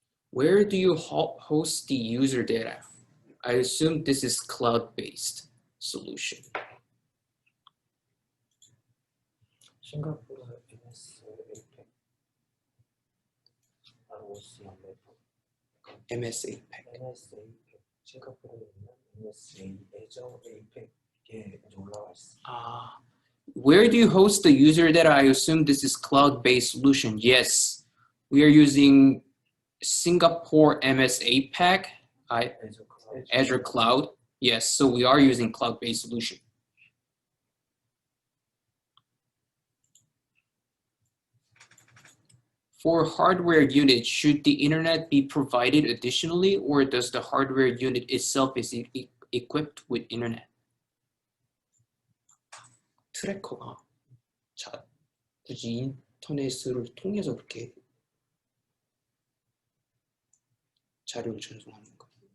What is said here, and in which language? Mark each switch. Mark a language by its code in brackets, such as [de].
[en] Where do you host the user data? I assume this is cloud-based solution. [ko] 싱가포르 MS APEC argos MS APEC. MS APEC 싱가포르에 있는 MS 애저 APEC에 올라와 있어. [en] Where do you host the user data? I assume this is cloud-based solution. Yes, we are using Singapore MS APEC, Azure Cloud. Yes, so we are using cloud-based solution. For hardware unit, should the internet be provided additionally, or does the hardware unit itself is equipped with internet? [ko] 트래커가 굳이 인터넷을 통해서 그렇게 자료를 전송하는 거.